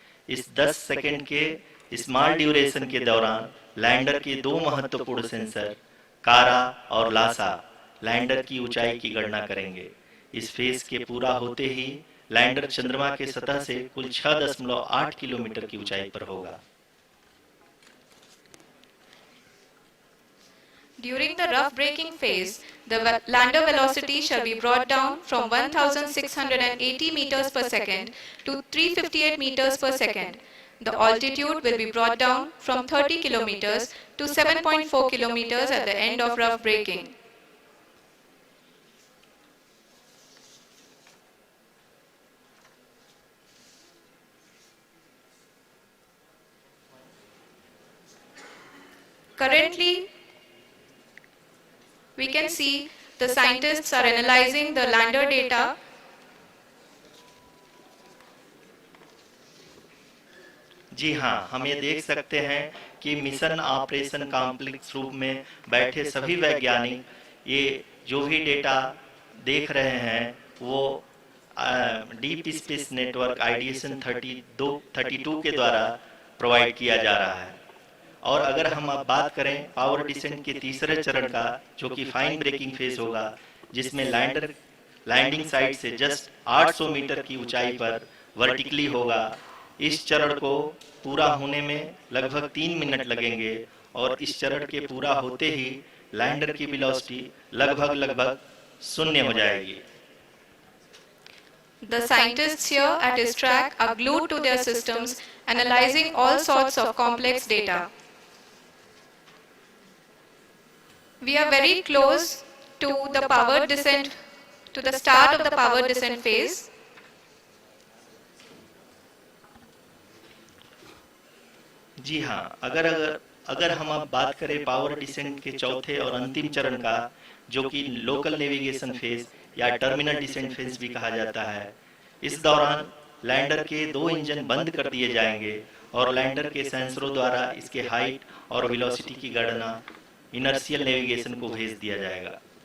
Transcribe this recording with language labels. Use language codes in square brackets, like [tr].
[hi] इस 10 सेकंड के small duration के दौरान लैंडर के 2 महत्वपूर्ण सेंसर कारा और लासा लैंडर की ऊंचाई की गणना करेंगे। इस फेज के पूरा होते ही लैंडर चंद्रमा के सतह से कुल 6.8 किलोमीटर की ऊंचाई पर होगा। [en] During the rough braking phase, the lander velocity shall be brought down from 1680 meters per second to 358 meters per second. The altitude will be brought down from 30 kilometers to 7.4 kilometers at the end of rough braking. Currently, we can see the scientists are analyzing the lander data. [hi] जी हाँ, हम ये देख सकते हैं कि mission operation complex रूप में बैठे सभी वैज्ञानिक ये जो भी डेटा देख रहे हैं वो डीप स्पेस नेटवर्क आईडीएसएन 32 के द्वारा प्रोवाइड किया जा रहा है। और अगर हम अब बात करें पावर डिसेंट के तीसरे चरण का, जो कि फाइन ब्रेकिंग फेज होगा, जिसमें लैंडर लैंडिंग साइट से जस्ट 800 मीटर की ऊंचाई पर वर्टिकली होगा। इस चरण को पूरा होने में लगभग 3 मिनट लगेंगे और इस चरण के पूरा होते ही लैंडर की वेलोसिटी लगभग 0 हो जाएगी। [en] The scientists here at ISTRAC are glued to their systems, analyzing all sorts of complex data. We are very close to the power descent, to the start of the power descent phase. [hi] जी हाँ, अगर हम अब बात करें power descent के चौथे और अंतिम चरण का, जो कि लोकल नेविगेशन फेज या टर्मिनल डिसेंट फेज भी कहा जाता है, इस दौरान लैंडर के 2 इंजन बंद कर दिए जाएंगे और लैंडर के सेंसरों द्वारा इसके हाइट और वेलोसिटी की गणना इनर्शियल नेविगेशन को भेज दिया जाएगा।